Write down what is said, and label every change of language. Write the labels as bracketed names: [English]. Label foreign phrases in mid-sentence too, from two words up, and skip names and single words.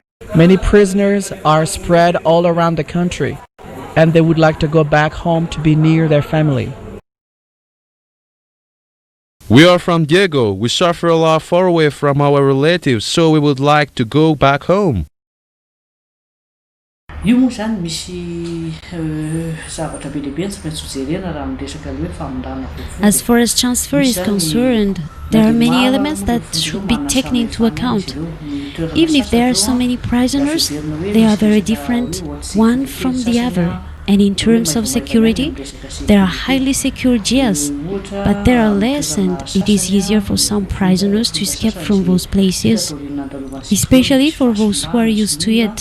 [English] Many prisoners are spread all around the country, and they would like to go back home to be near their family. We are from Diego. We suffer a lot far away from our relatives, so we would like to go back home. [Malagasy] Io moa zany misy zavatra be lehibe tsy maintsy hojerena raha miresaka hoe famondràna voafotsy. [English] As far as transfer is concerned, there are many elements that should be taken into account. Even if there are so many prisoners, they are very different one from the other. And in terms of security, there are highly secure jails, but there are less, and it is easier for some prisoners to escape from those places, especially for those who are used to it.